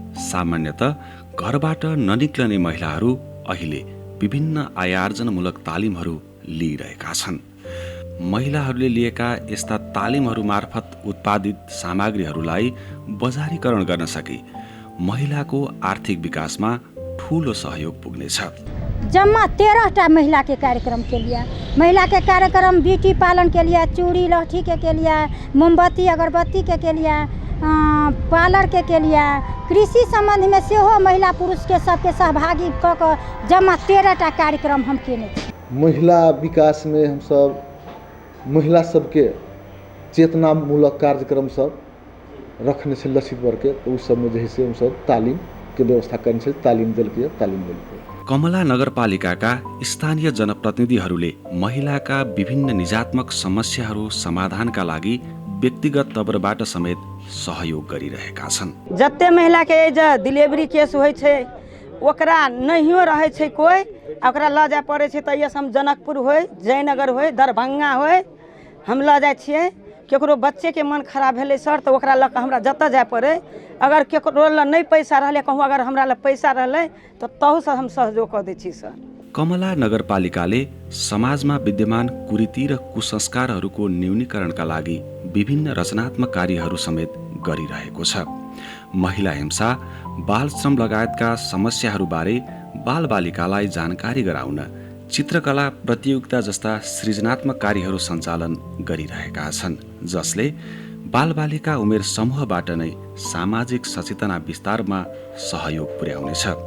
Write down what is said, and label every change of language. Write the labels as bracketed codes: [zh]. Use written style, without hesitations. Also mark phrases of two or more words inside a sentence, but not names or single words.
[ne] सामान्यतः घरबाट ननिक्लने महिलाहरू अहिले विभिन्न आयार्जनमूलक तालिमहरू लिइरहेका छन्। महिलाहरूले लिएका यस्ता तालिमहरू मार्फत उत्पादित सामग्रीहरूलाई बजारीकरण गर्न सके महिलाको आर्थिक विकासमा ठूलो सहयोग पुग्नेछ। [mai] जम्मा 13टा महिला के कार्यक्रम के लिए, महिला के कार्यक्रम ब्यूटी पालन के लिए, चूड़ी लहठी के लिए, मोमबत्ती अगरबत्ती के लिए, पार्लर के लिए, कृषि संबंध में सेहो महिला पुरुष के सबके सहभागी कऽ कऽ जम्मा 13टा कार्यक्रम हम केने छी। महिला विकास में हम सब महिला सबके चेतनामूलक कार्यक्रम सब रखने से लक्षित वर्ग तो उस सब में जे से हम सब तालीम के व्यवस्था करने से तालीम दिलकै। [ne] कमला नगरपालिकाका स्थानीय जनप्रतिनिधिहरूले महिलाका विभिन्न निजात्मक समस्याहरू समाधानका लागि व्यक्तिगत तवरबाट समेत सहयोग गरिरहेका छन्। [mai] जते महिला के जे डिलीवरी केस होइ छै ओकरा नहियो रहे छै कोई ओकरा ल जाय पड़े छै त हम जनकपुर होय जयनगर होय दरभंगा होय हम ल जाय छियै। केकरो बच्चे के मन खराब भेलै सर तो ओकरा ल हमरा जतऽ जाय पड़े अगर केकरो ल नहीं पैसा रहले कहूँ अगर हमरा ल पैसा रहले तो तहु से हम सहयोग कर दै छी सर। [ne] कमला नगरपालिकाले समाजमा विद्यमान कुरीति र कुसंस्कारहरूको न्यूनीकरणका लागि विभिन्न रचनात्मक कार्यहरू समेत गरिरहेको छ। महिला हिंसा, बाल श्रम लगायतका समस्याहरूबारे बालबालिकालाई जानकारी गराउन चित्रकला प्रतियोगिता जस्ता सृजनात्मक कार्यहरू सञ्चालन गरिरहेका छन्, जसले बालबालिका उमेर समूहबाट नै सामाजिक सचेतना विस्तारमा सहयोग पुर्याउनेछ।